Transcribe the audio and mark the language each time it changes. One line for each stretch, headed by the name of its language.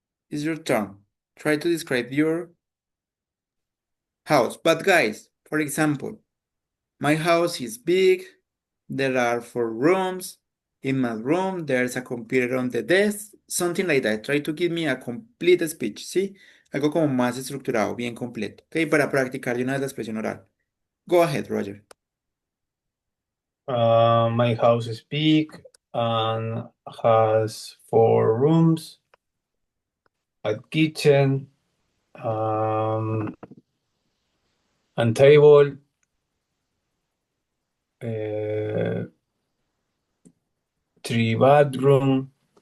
English: It's your turn. Try to describe your house. But guys, for example, my house is big. There are 4 rooms. In my room, there's a computer on the desk. Something like that. Try to give me a complete speech, ¿sí?
Spanish: Algo como más estructurado, bien completo. Ok, para practicar de una vez la expresión oral.
English: Go ahead, Roger. My house is big and has 4 rooms, a kitchen, and table, uh, 3 bedroom.